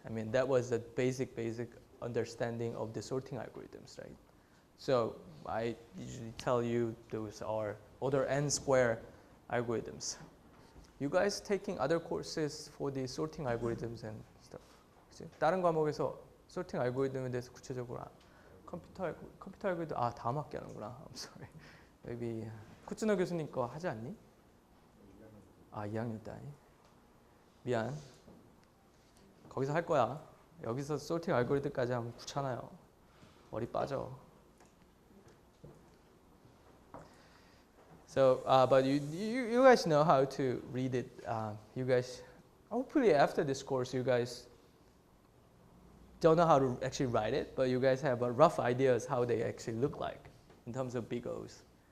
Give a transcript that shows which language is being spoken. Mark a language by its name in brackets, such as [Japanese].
[English] I mean, that was the basic understanding of the sorting algorithms, right? So I usually tell you those are order n square algorithms. You guys taking other courses for the sorting algorithms and stuff? [Korean] 그치? 다른 과목에서 sorting 알고리즘에 대해서 구체적으로 컴퓨터 알고리즘 다음 학기 하는구나. [English] I'm sorry. Maybe [Korean] 쿠츠너 교수님 거 하지 않니? 2학년 때 아니? 미안. 거기서 할 거야. 여기서 sorting 알고리즘까지 하면 귀찮아요. 머리 빠져. [English] So, but you guys know how to read it. You guys, hopefully after this course, you guys don't know how to actually write it, but you guys have a rough ideas how they actually look like in terms of big O's.